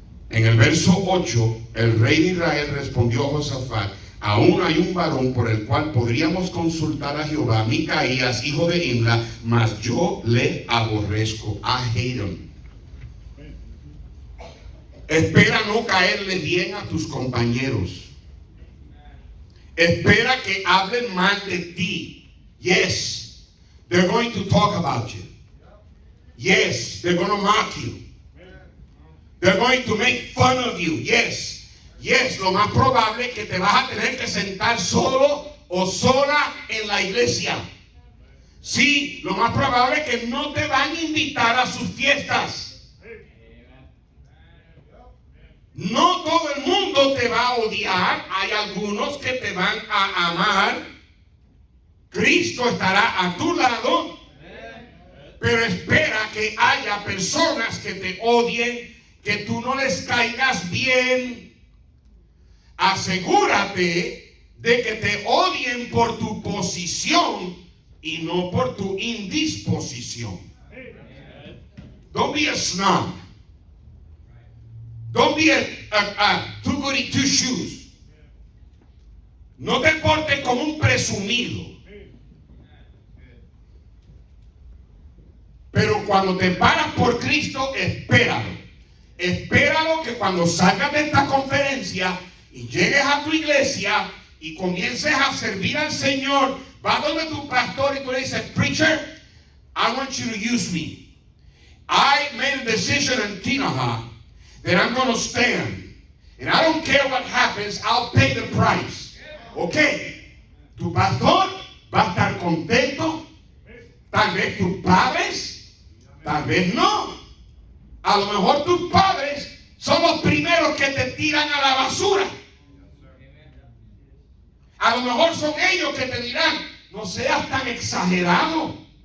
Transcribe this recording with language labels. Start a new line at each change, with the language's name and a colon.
Spanish: En el verso 8, el rey de Israel respondió a Josafat: aún hay un varón por el cual podríamos consultar a Jehová, Micaías, hijo de Imla, mas yo le aborrezco.
English: I hate him.
Spanish: Espera no caerle bien a tus compañeros. Espera que hablen mal de ti.
English: Yes, they're going to talk about you. Yes, they're going to mock you. They're going to make fun of you. Yes.
Spanish: Yes, lo más probable es que te vas a tener que sentar solo o sola en la iglesia. Sí, lo más probable es que no te van a invitar a sus fiestas. No todo el mundo te va a odiar. Hay algunos que te van a amar. Cristo estará a tu lado. Pero espera que haya personas que te odien, que tú no les caigas bien. Asegúrate de que te odien por tu posición y no por tu indisposición.
English: Don't be a snob. Don't be a too goody two shoes.
Spanish: No te portes como un presumido. Pero cuando te paras por Cristo, espéralo. Espéralo que cuando salgas de esta conferencia y llegues a tu iglesia y comiences a servir al Señor, va donde tu pastor y tú le dices:
English: preacher, I want you to use me. I made a decision in Tinaja that I'm going to stand. And I don't care what happens, I'll pay the price.
Spanish: Ok, tu pastor va a estar contento. Tal vez tus padres, tal vez no. A lo mejor tus padres son los primeros que te tiran a la basura. A lo mejor son ellos que te dirán: no seas tan exagerado.